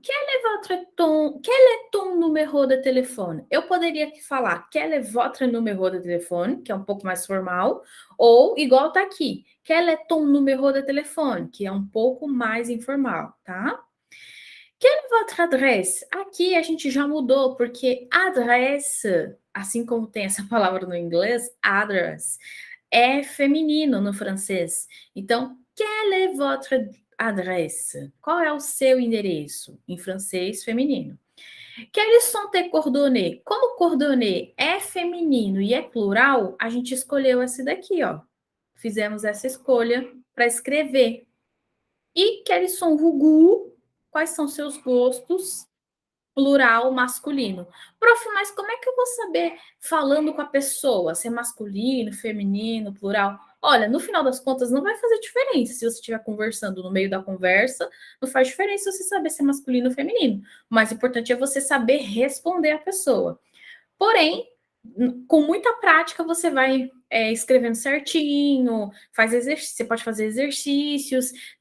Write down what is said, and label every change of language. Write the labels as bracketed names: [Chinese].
[French] Quel est ton numéro de telefone? [Portuguese] Eu poderia falar [French] quel est votre numéro de telefone, [Portuguese] que é um pouco mais formal, ou igual tá aqui, [French] quel est ton numéro de telefone, [Portuguese] que é um pouco mais informal, tá? [French] Quelle est votre adresse? [Portuguese] Aqui a gente já mudou, porque adresse, assim como tem essa palavra no inglês, address, é feminino no francês. Então, [French] quelle est votre adresse? [Portuguese] Qual é o seu endereço? Em francês, feminino. [French] Quelles sont tes coordonnées? [Portuguese] Como coordonnées é feminino e é plural, a gente escolheu esse daqui, ó. Fizemos essa escolha para escrever. [French] E quelles sont vos goûts? [Portuguese] Quais são seus gostos? Plural, masculino. Prof, mas como é que eu vou saber falando com a pessoa se é masculino, feminino, plural? Olha, no final das contas, não vai fazer diferença se você estiver conversando no meio da conversa, não faz diferença você saber se é masculino ou feminino. O mais importante é você saber responder a pessoa. Porém, com muita prática, você vai escrevendo certinho, você pode fazer exercícios.